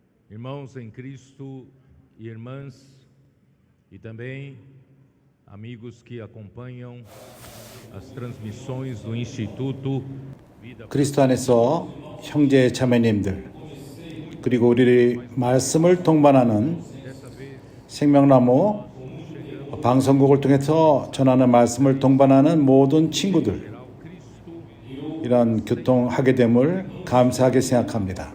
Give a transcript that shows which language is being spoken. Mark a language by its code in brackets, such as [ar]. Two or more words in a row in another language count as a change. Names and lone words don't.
[pt] Irmãos em Cristo e irmãs, e também amigos que acompanham as transmissões do Instituto [ko] 그리스도 안에서 형제 자매님들, 그리고 우리 말씀을 동반하는 생명나무 방송국을 통해서 전하는 말씀을 동반하는 모든 친구들, 이런 교통하게 됨을 감사하게 생각합니다.